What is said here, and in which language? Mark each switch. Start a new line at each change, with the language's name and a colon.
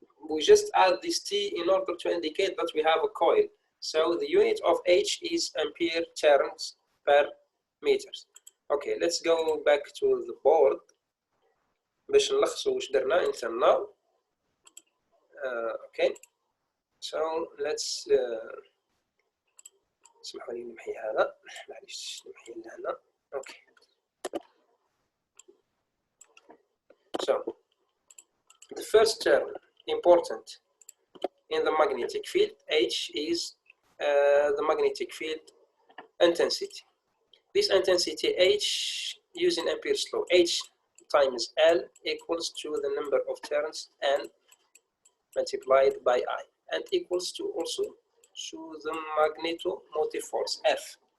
English: We just add this T in order to indicate that we have a coil. So the unit of H is Ampere turns per meters. Okay, let's go back to the board
Arabic: باش نلخصوا واش درنا
English: until now. Okay, so let's
Arabic: اسمحوا لي نمحي هذا معليش نمحي لهنا.
English: Okay, so the first term important in the magnetic field H is the magnetic field intensity. This intensity H using Ampere's law, H times L equals to the number of turns N multiplied by I, and equals to also to the magnetomotive force F.